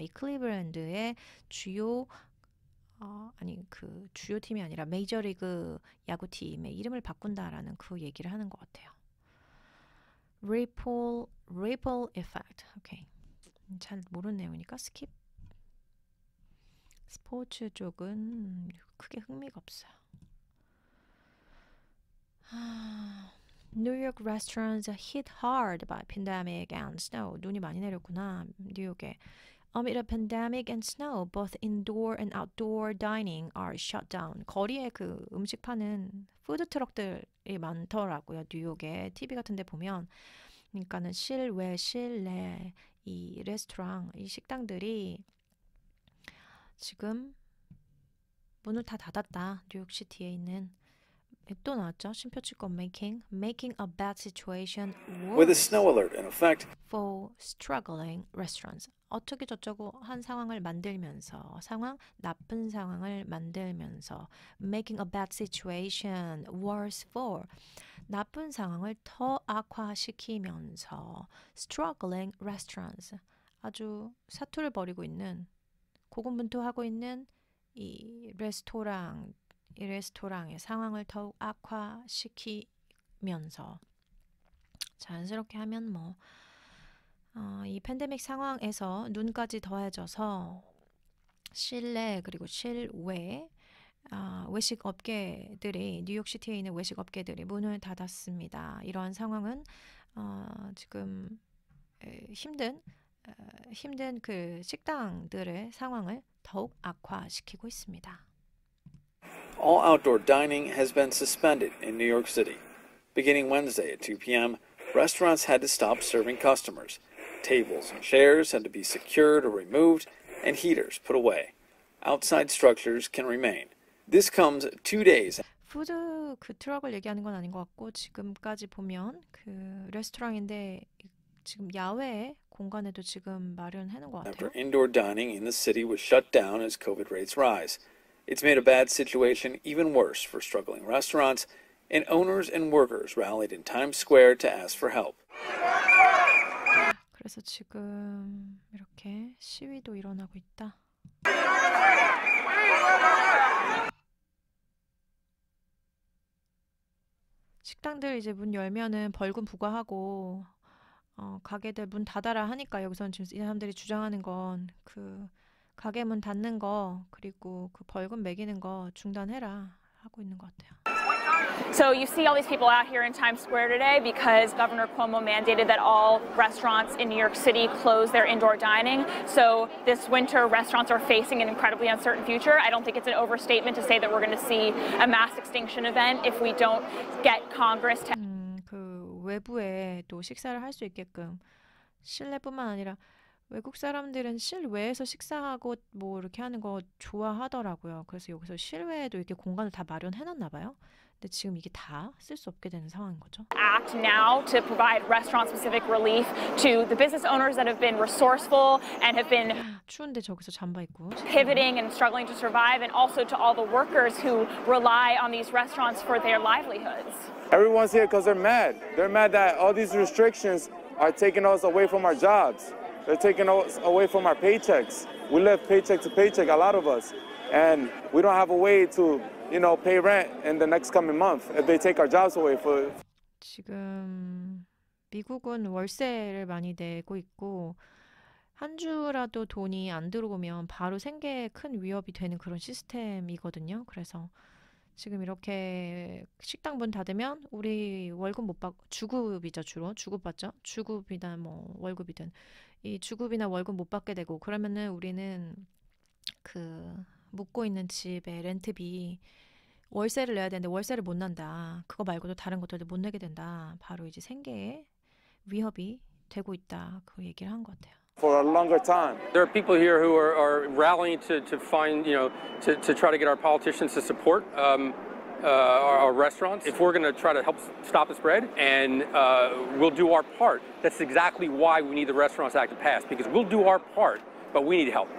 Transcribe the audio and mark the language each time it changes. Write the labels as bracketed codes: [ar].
[ko] 이 클리블랜드의 주요 그 주요 팀이 아니라 메이저리그 야구팀의 이름을 바꾼다라는 그 얘기를 하는 것 같아요. [en] Ripple effect. 오케이. [ko] 잘 모르는 내용이니까 스킵. 스포츠 쪽은 크게 흥미가 없어요. [en] New York restaurants hit hard by pandemic and snow. [ko] 눈이 많이 내렸구나, 뉴욕에. [en] Amid a pandemic and snow, both indoor and outdoor dining are shut down. [ko] 거리에 그 음식 파는 푸드 트럭들이 많더라고요, 뉴욕에. TV 같은 데 보면. 그러니까는 실외, 실내 이 레스토랑, 이 식당들이 지금 문을 다 닫았다. 뉴욕시티에 있는. 또 나왔죠. [en] 심표치권 making a bad situation With a snow alert in effect for struggling restaurants. [ko] 어떻게 저쩌고 한 상황을 만들면서 나쁜 상황을 만들면서 [en] making a bad situation worse for [ko] 나쁜 상황을 더 악화시키면서 [en] struggling restaurants [ko] 아주 사투를 벌이고 있는 고군분투하고 있는 이 레스토랑의 상황을 더욱 악화시키면서 자연스럽게 하면 이 팬데믹 상황에서 눈까지 더해져서 실내 그리고 실외 외식 업계들이 뉴욕시티에 있는 외식 업계들이 문을 닫았습니다. 이러한 상황은 지금 힘든 그 식당들의 상황을 더욱 악화시키고 있습니다. [en] all outdoor dining has been suspended in New York City. Beginning Wednesday at 2 p.m., restaurants had to stop serving customers. Tables and chairs had to be secured or removed, and heaters put away. Outside structures can remain. This comes 2 days. [ko] 푸드 그 트럭을 얘기하는 건 아닌 것 같고 지금까지 보면 그 레스토랑인데 지금 야외 공간에도 지금 마련해 놓은 것 같아요. [en] After indoor dining in the city was shut down as COVID rates rise. It's made a bad situation even worse for struggling restaurants, and owners and workers rallied in Times Square to ask for help. [ko] 그래서 지금 이렇게 시위도 일어나고 있다. 식당들 이제 문 열면은 벌금 부과하고 가게들 문 닫아라 하니까 여기서는 지금 이 사람들이 주장하는 건 그 가게 문 닫는 거 그리고 그 벌금 매기는 거 중단해라 하고 있는 것 같아요. [en] So you see all these people out here in Times Square today because Governor Cuomo mandated that all restaurants in New York City close their indoor dining. So this winter, restaurants are facing an incredibly uncertain future. I don't think it's an overstatement to say that we're going to see a mass extinction event if we don't get Congress to. [ko] 그 외부에 또 식사를 할 수 있게끔 실내뿐만 아니라 외국 사람들은 실외에서 식사하고 뭐 이렇게 하는 거 좋아하더라고요. 그래서 여기서 실외에도 이렇게 공간을 다 마련해놨나 봐요. 근데 지금 이게 다 쓸 수 없게 되는 상황인 거죠. [en] Act now to provide restaurant-specific relief to the business owners that have been resourceful and have been [ko] 추운데 저기서 잠바 입고 [en] pivoting and struggling to survive, and also to all the workers who rely on these restaurants for their livelihoods. Everyone's here because they're mad. They're mad that all these restrictions are taking us away from our jobs. They're taking us away from our paychecks. We live paycheck to paycheck, a lot of us, and we don't have a way to pay rent in the next coming month if they take our jobs away. [ko] 지금 미국은 월세를 많이 내고 있고 한 주라도 돈이 안 들어오면 바로 생계에 큰 위협이 되는 그런 시스템이거든요. 그래서 지금 이렇게 식당 문 닫으면 우리 월급 못 받고 주급이죠. 주로 주급 받죠. 주급이나 뭐 월급이든 이 주급이나 월급 못 받게 되고 그러면은 우리는 그 묵고 있는 집에 렌트비 월세를 내야 되는데 월세를 못 낸다. 그거 말고도 다른 것들도 못 내게 된다. 바로 이제 생계에 위협이 되고 있다. 그 얘기를 한 것 같아요. [en] For a longer time. There are people here who are rallying to find, to try to get our politicians to support our restaurants. If we're going to try to help stop the spread, and we'll do our part. That's exactly why we need the Restaurants Act to pass, because we'll do our part. But we need help.